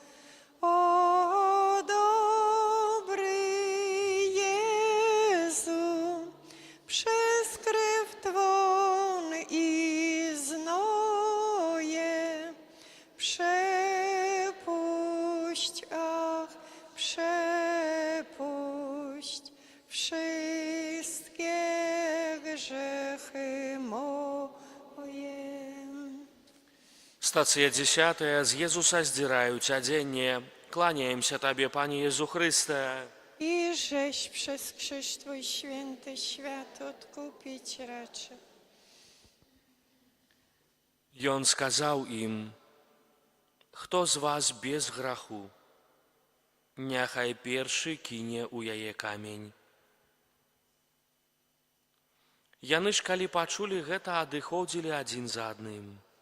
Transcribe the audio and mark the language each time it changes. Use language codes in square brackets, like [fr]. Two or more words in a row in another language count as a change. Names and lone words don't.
[pl] O dobry Jezu, przez krew Twą i znoje przepuść, ach, przepuść wszystkie grzechy moje. [be] Стацыя 10. З Езуса здзіраюць адзенне. Кланяемся Табе, Пане Езу Хрысте. [pl] I żeś przez krzyż Twój święty świat odkupić raczy. [be] Ён сказаў ім: «Хто з вас без граху, няхай першы кіне ў яе камень». Яны ж, калі пачулі гэта, адыходзілі адзін за адным.